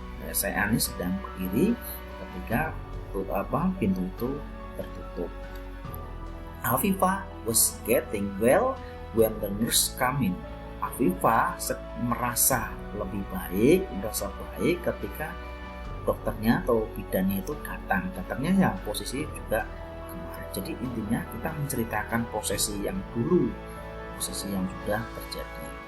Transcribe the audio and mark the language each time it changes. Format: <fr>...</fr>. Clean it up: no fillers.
<id>saya ini sedang berdiri ketika pintu itu tertutup.</id> <en>Afifa was getting well when the nurse come in.</en> <id>Afifa merasa lebih baik, merasa baik ketika dokternya atau bidannya itu datang. Datangnya ya posisi juga kemarin. Jadi intinya kita menceritakan posisi yang dulu, posisi yang sudah terjadi.</id>